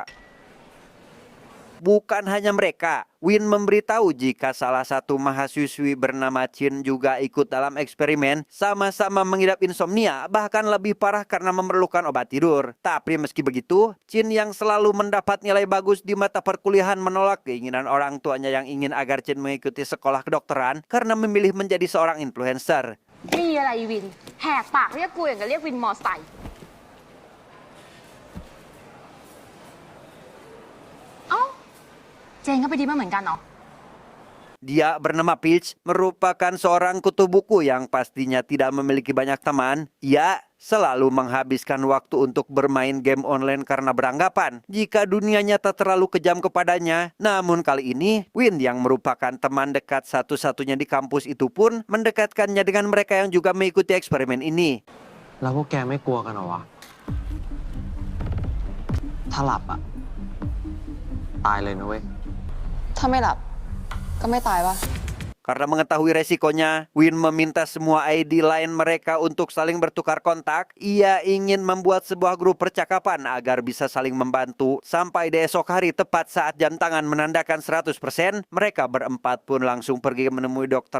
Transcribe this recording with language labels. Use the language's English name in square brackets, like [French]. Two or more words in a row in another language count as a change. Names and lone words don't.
[Indonesian] Bukan hanya mereka, Win memberitahu jika salah satu mahasiswi bernama Chin juga ikut dalam eksperimen, sama-sama mengidap insomnia, bahkan lebih parah karena memerlukan obat tidur. Tapi meski begitu, Chin yang selalu mendapat nilai bagus di mata perkuliahan menolak keinginan orang tuanya yang ingin agar Chin mengikuti sekolah kedokteran karena memilih menjadi seorang influencer. [Thai] มีอะไรวิน แหกปากเรียกกูอย่างกับเรียกวินมอไซค์เอ้า เจนก็ไปดีมาเหมือนกันเนาะ [Indonesian] Dia bernama Peach, merupakan seorang kutu buku yang pastinya tidak memiliki banyak teman. Ia selalu menghabiskan waktu untuk bermain game online karena beranggapan jika dunia nyata terlalu kejam kepadanya. Namun kali ini, Win yang merupakan teman dekat satu-satunya di kampus itu pun mendekatkannya dengan mereka yang juga mengikuti eksperimen ini. [Thai] แล้วพวกแกไม่กลัวกันเหรอวะ ถ้าหลับอะตายเลยนะเว้ย ถ้าไม่หลับ ก็ไม่ตายปะ [Indonesian] Karena mengetahui resikonya, Win meminta semua ID lain mereka untuk saling bertukar kontak. Ia ingin membuat sebuah grup percakapan agar bisa saling membantu. Sampai di esok hari tepat saat jam tangan menandakan 100%, mereka berempat pun langsung pergi menemui Dr.